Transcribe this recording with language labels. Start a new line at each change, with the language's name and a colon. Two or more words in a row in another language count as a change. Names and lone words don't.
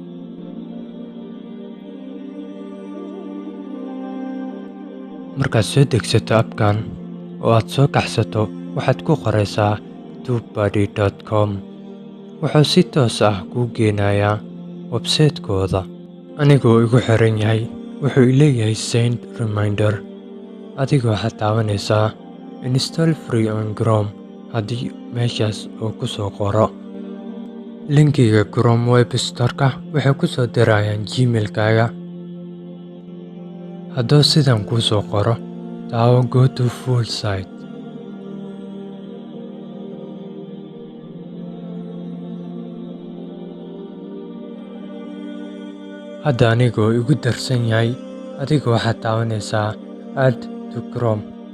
Somali: Markaad soo degsato abkan oo aad soo kaxsato, waxaad ku qoraysaa tubebuddy.com. Wuxuu si toos ah kuu geenayaa website-kooda. Anigoo igu xiran yahay, wuxuu leeyahay
English: send reminder.
Somali: Adigoo waxaad taabanaysaa
English: install free on Chrome
Somali: haddii meeshaas uu ku soo qoro. Linkiga Chrome Web Store-ka waxay ku soo dirayaan Gmail-kaaga. Hadduu sidan kuu soo qoro, daawo
English: go to full site.
Somali: Hadda anigoo igu darsan yahay, adigoo waxaad taabanaysaa
English: add to Chrome.